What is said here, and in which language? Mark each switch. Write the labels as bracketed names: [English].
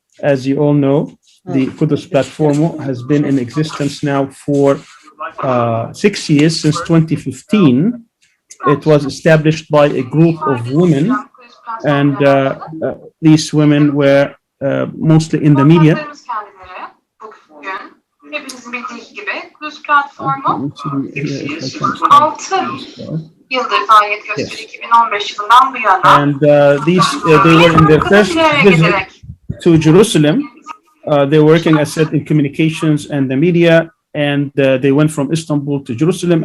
[English] As you all know, the Qudus platform has been in existence now for 6 years, since 2015. It was established by a group of women, and these women were mostly in the media. [Turkish] Hepinizin bildiği gibi Qudus platformu 6 yıldır faaliyet gösteriyor 2015 yılından bu yana. [English] And they were in their first visit to Jerusalem. They were working, as said, in communications and the media, and they went from Istanbul to Jerusalem.